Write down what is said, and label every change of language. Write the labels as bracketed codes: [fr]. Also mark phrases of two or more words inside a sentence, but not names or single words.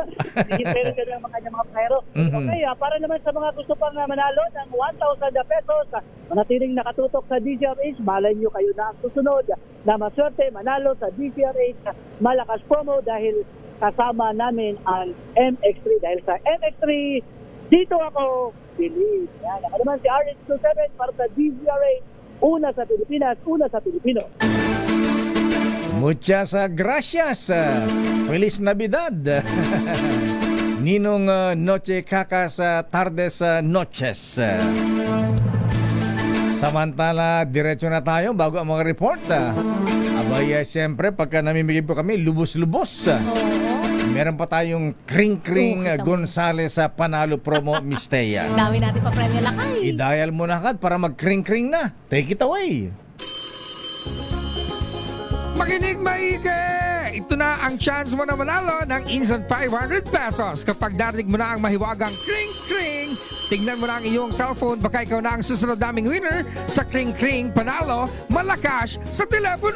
[tl] Hihintay ka na mga kanyang mga playero. Okay, para naman sa mga gusto pang manalo ng 1,000 pesos, manatiling nakatutok sa DZRH, malay nyo kayo na ang susunod na maswerte manalo sa DZRH Malakas Promo dahil kasama namin ang MX3. Dahil sa MX3, dito ako believe. Yan. Ako naman si RH27 para sa DZRH. Una sa Pilipinas, una sa Pilipino. [es] Muchas gracias. Feliz Navidad. Ninong Noche Kakas Tardes Noches. [tl] Samantala, diretso na tayo bago ang mga report. Abay, siyempre, pagka namimigay po kami, lubos-lubos. Meron pa tayong Kring-Kring Gonzales sa Panalo Promo Misteya. Dami natin pa premyo lakay. I-dial mo na agad para mag-Kring-Kring na. [en] Take it away. [tl] Makinig maigi! Ito na ang chance mo na manalo ng instant 500 pesos kapag narinig mo na ang mahiwagang kring-kring. Tingnan mo na ang iyong cellphone, baka ikaw na ang susunod naming winner sa kring-kring panalo malakas sa telepono.